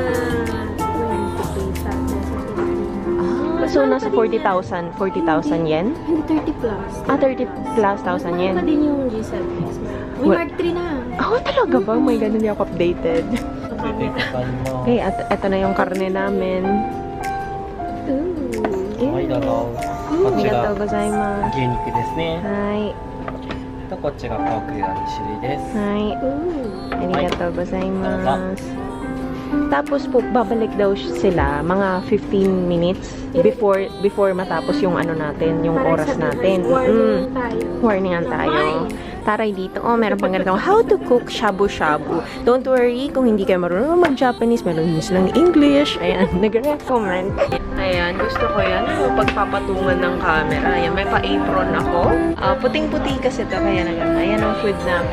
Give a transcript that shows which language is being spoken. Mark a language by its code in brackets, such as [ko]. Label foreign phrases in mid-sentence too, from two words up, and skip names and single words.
[tl] So, nasa 40,000 yen? Hindi, 30 plus. [en] 30 plus thousand yen. [tl] Ano din yung G7 X? May [en] What? [tl] Mark 3 na. Talaga ba? May ganun, hindi ako updated. Okay, at eto na yung karne namin. [ja] ありがとうございます. 牛肉ですね。 Hi. とこっちがポークが2種類です。 Hi. ありがとうございます. [tl] Tapos po, babalik daw sila mga 15 [en] minutes before [tl] matapos yung natin, yung oras natin. Warningan tayo. Taray dito. Oh, meron pang ganito. [en] How to cook shabu-shabu. Don't worry, [tl] kung hindi kayo marunong mag-Japanese, meron din silang English. Ayan, nag-recommend. Ayan, gusto ko yan. Pagpapatungan ng camera. Ayan, may pa-apron ako. Puting-puti kasi ito. Kaya ayan ang food namin.